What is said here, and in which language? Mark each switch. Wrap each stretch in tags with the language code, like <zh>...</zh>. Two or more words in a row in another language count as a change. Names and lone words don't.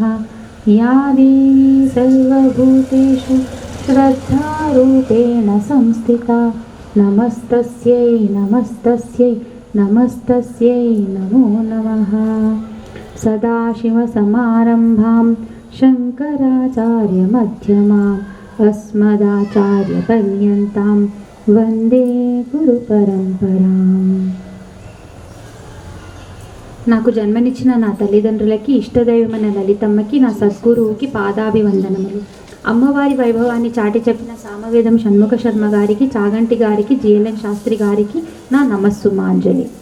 <sa>या देवी सर्वभूतेषु श्रद्धारूपेण संस्थिता नमस्तस्यै नमस्तस्यै नमस्तस्यै नमो नमः। सदाशिवसमारम्भां शङ्कराचार्यमध्यमाम् अस्मदाचार्यपर्यन्तां वन्दे गुरुपरम्पराम्।</sa> <te>నాకు జన్మనిచ్చిన నా తల్లిదండ్రులకి, ఇష్టదైవమైన లలితమ్మకి, నా సద్గురువుకి పాదాభివందనములు. అమ్మవారి వైభవాన్ని చాటి చెప్పిన సామవేదం షణ్ముఖ శర్మ గారికి, చాగంటి గారికి, జిఎల్ఎన్ శాస్త్రి గారికి నా నమస్సుమాంజలి.</te>